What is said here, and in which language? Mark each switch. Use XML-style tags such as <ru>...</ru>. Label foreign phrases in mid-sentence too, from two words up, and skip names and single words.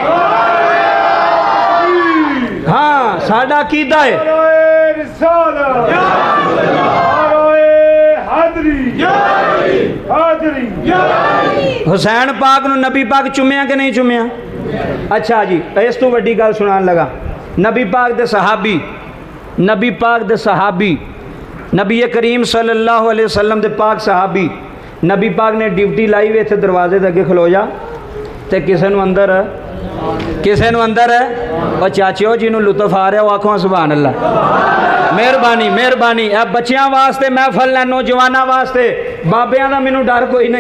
<pa>ਹਾਂ ਸਾਡਾ ਕੀਦਾ ਹੈ, ਹੁਸੈਨ ਪਾਕ ਨੂੰ ਨਬੀ ਪਾਕ ਚੁੰਮਿਆ ਕਿ ਨਹੀਂ ਚੁੰਮਿਆ? ਅੱਛਾ ਜੀ, ਇਸ ਤੋਂ ਵੱਡੀ ਗੱਲ ਸੁਣਾਨ ਲੱਗਾ। ਨਬੀ ਪਾਕ ਦੇ ਸਹਾਬੀ, ਨਬੀ ਪਾਕ ਦੇ ਸਹਾਬੀ, ਨਬੀ ਕਰੀਮ</pa> <ar>صلى الله عليه وسلم</ar> <pa>ਦੇ ਪਾਕ ਸਹਾਬੀ, ਨਬੀ ਪਾਕ ਨੇ ਡਿਊਟੀ ਲਾਈ ਵੇ ਇੱਥੇ ਦਰਵਾਜ਼ੇ ਦੇ ਅੱਗੇ ਖਲੋ ਜਾ, ਤੇ ਕਿਸੇ ਨੂੰ ਅੰਦਰ, ਕਿਸੇ ਨੂੰ ਅੰਦਰ ਔਰ ਚਾਚਿਓ ਜੀ ਨੂੰ ਲੁਤਫ਼ ਆ ਰਿਹਾ, ਆਖੋ</pa> <ar>سبحان الله.</ar> <pa>ਮੇਹਰਬਾਨੀ ਮੇਹਰਬਾਨੀ। ਏ ਬੱਚੀਆਂ ਵਾਸਤੇ ਮਹਫ਼ਲ ਹੈ, ਨੌਜਵਾਨਾਂ ਵਾਸਤੇ, ਬਾਬੀਆਂ ਦਾ ਮੈਨੂੰ ਡਰ ਕੋਈ ਨਹੀਂ।</pa>